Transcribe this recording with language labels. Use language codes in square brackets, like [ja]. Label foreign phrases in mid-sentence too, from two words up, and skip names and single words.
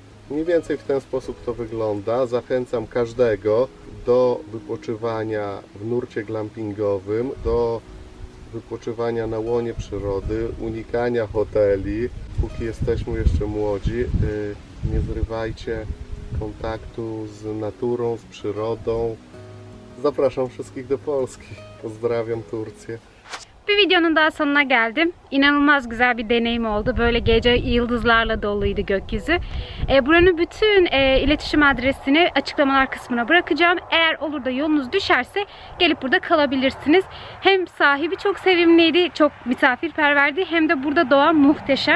[pl] Mniej więcej w ten sposób to wygląda. Zachęcam każdego do wypoczywania w nurcie glampingowym, do wypoczywania na łonie przyrody, unikania hoteli. Póki jesteśmy jeszcze młodzi, nie zrywajcie kontaktu z naturą, z przyrodą. Zapraszam wszystkich do Polski. Pozdrawiam Turcję. [tr] Bir videonun daha sonuna geldim. İnanılmaz güzel bir deneyim oldu. Böyle gece yıldızlarla doluydu gökyüzü. Buranın bütün iletişim adresini açıklamalar kısmına bırakacağım. Eğer olur da yolunuz düşerse gelip burada kalabilirsiniz. Hem sahibi çok sevimliydi, çok misafirperverdi, hem de burada doğa muhteşem.